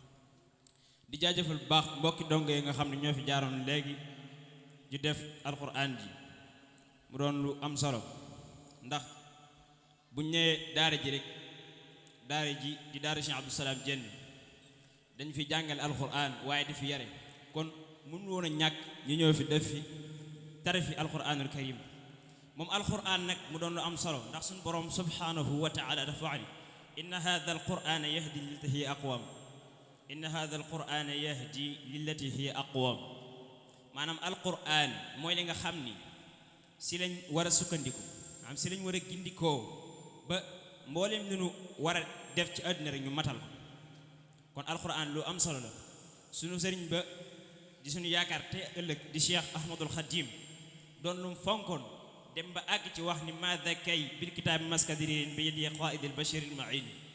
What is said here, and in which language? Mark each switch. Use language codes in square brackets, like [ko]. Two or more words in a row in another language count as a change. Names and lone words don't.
[wo] di jaajëfal bu baax mbokki dongo yi nga xam ne ñoo fi jaaroon léegi ju def alquran ji mu doon lu am solo ndax buñ ñëwee daara ji rek daara ji di daara Cheikh Abdou Salam Diène dañ fi jàngale alquran waaye di fi yare kon mënu woon a ñàkk ñu ñëw fi def fi tare fi [ar] القرآن الكريم [wo] moom alquran nag mu doon lu am solo ndax suñu [ar] borom سبحانه وتعالى [wo] dafa wax ni [ar] إن هذا القرآن يهدي للتي هي أقوم إن هذا القرآن يهدي للتي هي أقوم maanaam [wo] alquran mooy li nga xam ni si lañ war a sukkandiku am si lañ war a gindikoo ba mboolem li ñu war a def ci àdduna rek ñu matal ko kon alquran lu am solo la suñu sëriñ ba di suñu yaakaar te ëllëg di Cheikh Ahmadul Khadim doon lu mu fonkoon dem ba àgg ci wax ni maada kay bil kitaabi maskadirin bi yadi qaidil bashiril ma'in